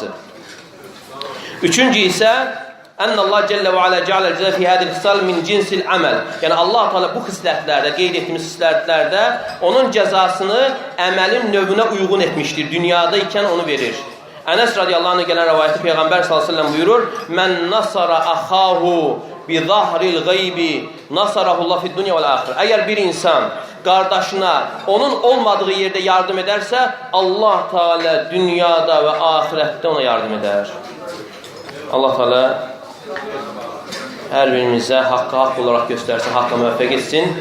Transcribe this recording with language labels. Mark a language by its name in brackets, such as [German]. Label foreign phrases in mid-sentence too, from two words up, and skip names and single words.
[Azerbaijani] Üçüncü isə [Arabic] أن الله جل وعلا جعل الجزاء في هذه الخصال من جنس العمل. [Azerbaijani] Yəni Allah Teala bu xislətlərdə, qeyd etdiyimiz xislətlərdə onun cəzasını əməlin növünə uyğun etmişdir. Dünyada ikən onu verir. Ənəs [Arabic] رضي الله عنه [Azerbaijani] gələn rəvayəti Peyğəmbər [Arabic] صلى الله عليه وسلم buyurur: "من نصر أخاه بظهر الغيب نصره الله في الدنيا والآخرة." [Azerbaijani] Əgər bir insan qardaşına onun olmadığı yerdə yardım edərsə, Allah Teala dünyada və axirətdə ona yardım edər. Allah Teala hər birimizə haqqı haqq olaraq göstərsin, haqqa müvəffəq etsin.